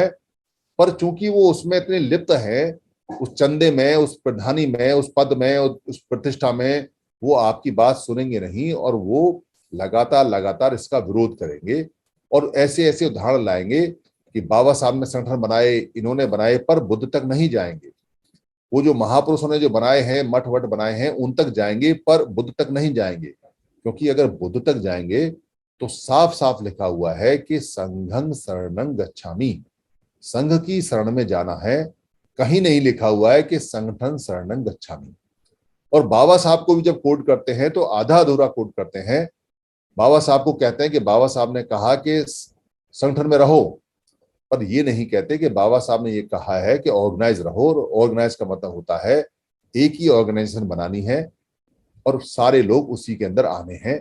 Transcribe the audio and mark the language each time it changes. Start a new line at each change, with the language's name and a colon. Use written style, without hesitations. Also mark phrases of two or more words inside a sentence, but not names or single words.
Hindi: पर चूंकि वो उसमें इतने लिप्त है, उस चंदे में, उस प्रधानी में, उस पद में, उस प्रतिष्ठा में, वो आपकी बात सुनेंगे नहीं और वो लगातार लगातार इसका विरोध करेंगे और ऐसे ऐसे उदाहरण लाएंगे कि बाबा साहब ने संगठन बनाए, इन्होंने बनाए, पर बुद्ध तक नहीं जाएंगे। वो जो महापुरुषों ने जो बनाए हैं, मठ वट बनाए हैं, उन तक जाएंगे पर बुद्ध तक नहीं जाएंगे। क्योंकि अगर बुद्ध तक जाएंगे तो साफ साफ लिखा हुआ है कि
Pali: संघं शरणं गच्छामि,
Hindi: संघ की शरण में जाना है। कहीं नहीं लिखा हुआ है कि संगठन
Pali: शरणं गच्छामि।
Hindi: और बाबा साहब को भी जब कोट करते हैं तो आधा अधूरा कोट करते हैं। बाबा साहब को कहते हैं कि बाबा साहब ने कहा कि संगठन में रहो, पर ये नहीं कहते कि बाबा साहब ने ये कहा है कि ऑर्गेनाइज रहो। और ऑर्गेनाइज का मतलब होता है एक ही ऑर्गेनाइजेशन बनानी है और सारे लोग उसी के अंदर आने हैं।